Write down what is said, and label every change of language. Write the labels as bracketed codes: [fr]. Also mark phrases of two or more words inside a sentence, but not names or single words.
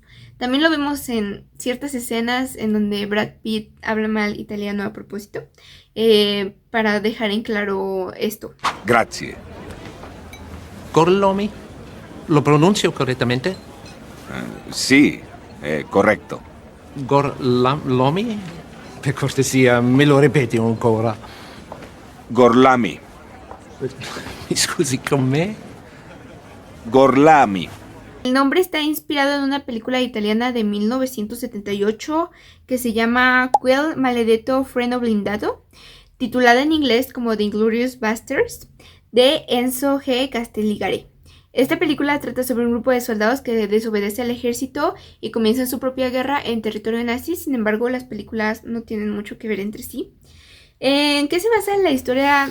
[es] También lo vemos en ciertas escenas en donde Brad Pitt habla mal italiano a propósito, para dejar en claro esto. [it] Grazie. Gorlomi? [es] ¿Lo pronuncio correctamente? Sí, correcto. Gorlomi? [it] Per cortesia, me lo ripeti ancora. Gorlami. Mi scusi, con me? Gorlami. [es] El nombre está inspirado en una película italiana de 1978 que se llama Quel maledetto freno blindato, titulada en inglés como The Inglourious Basterds, de Enzo G. Castelligari. Esta película trata sobre un grupo de soldados que desobedece al ejército y comienzan su propia guerra en territorio nazi. Sin embargo, las películas no tienen mucho que ver entre sí. ¿En qué se basa la historia?